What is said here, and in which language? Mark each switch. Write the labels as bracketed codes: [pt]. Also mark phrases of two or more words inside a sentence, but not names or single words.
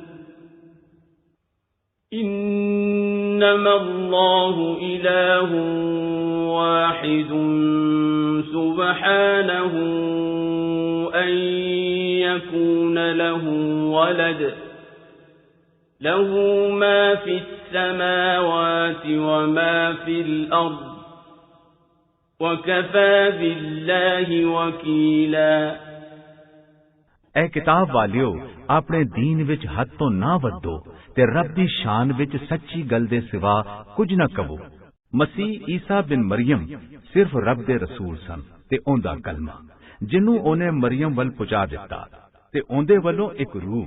[ar] إنما الله إله واحد سبحانه أن يكون له ولد له ما في السماوات وما في الأرض وكفى بالله وكيلا۔ [pa] ਐ ਕਿਤਾਬ ਵਾਲਿਓ, ਆਪਣੇ ਦੀਨ ਵਿੱਚ ਹੱਦ ਤੋਂ ਨਾ ਵਧੋ ਤੇ ਰੱਬ ਦੀ ਸ਼ਾਨ ਵਿੱਚ ਸੱਚੀ ਗੱਲ ਦੇ ਸਿਵਾ ਕੁਝ ਨਾ ਕਹੋ। ਮਸੀਹ ਈਸਾ ਬਿਨ ਮਰੀਮ ਸਿਰਫ ਰੱਬ ਦੇ ਰਸੂਲ ਸਨ ਤੇ ਉਹਦਾ ਕਲਮਾ ਜਿਹਨੂੰ ਉਹਨੇ ਮਰੀਮ ਵੱਲ ਪਹੁੰਚਾ ਦਿੱਤਾ ਤੇ ਉਹਦੇ ਵੱਲੋਂ ਇੱਕ ਰੂਹ।